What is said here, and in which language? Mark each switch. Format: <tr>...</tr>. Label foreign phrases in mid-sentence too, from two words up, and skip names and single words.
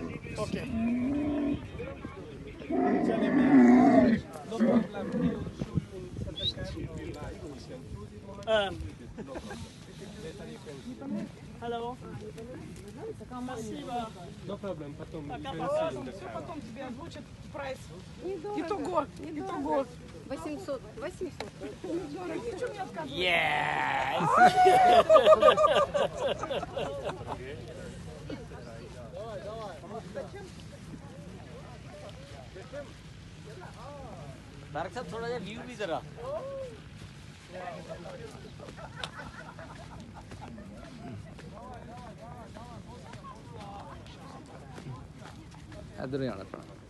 <en>Okay. Hello.</en> <ru>Спасибо.</ru> <en>No problem,</en> <ru>потом. Все потом тебе озвучат прайс. Итого. 800. 800. Ничего не отказывай.</ru> <en>Yes.</en> <hi>तारक साहब थोड़ा सा व्यू भी जरा इधर ही आना पड़ा।</hi>